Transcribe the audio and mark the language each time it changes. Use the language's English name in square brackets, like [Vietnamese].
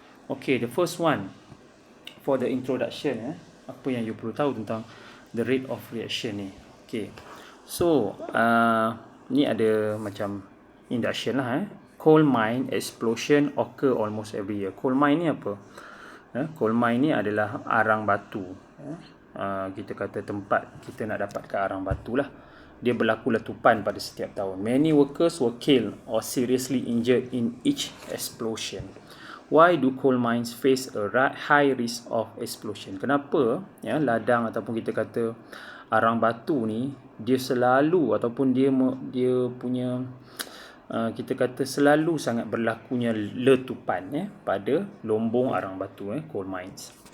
[English] Okay, the first one for the introduction, [Malay] apa yang [English] you [Malay] perlu tahu tentang [English] the rate of reaction ni. [Malay] Okay, so ni ada macam induction lah. [English] Coal mine explosion occur almost every year. [Malay] Coal mine ni apa? Coal mine ni adalah arang batu. Kita kata tempat kita nak dapatkan arang batu lah. Dia berlaku letupan pada setiap tahun. [English] Many workers were killed or seriously injured in each explosion. Why do coal mines face a high risk of explosion? [Malay] Kenapa ladang ataupun kita kata arang batu ni dia selalu ataupun dia punya kita kata selalu sangat berlakunya letupan pada lombong arang batu, coal mines.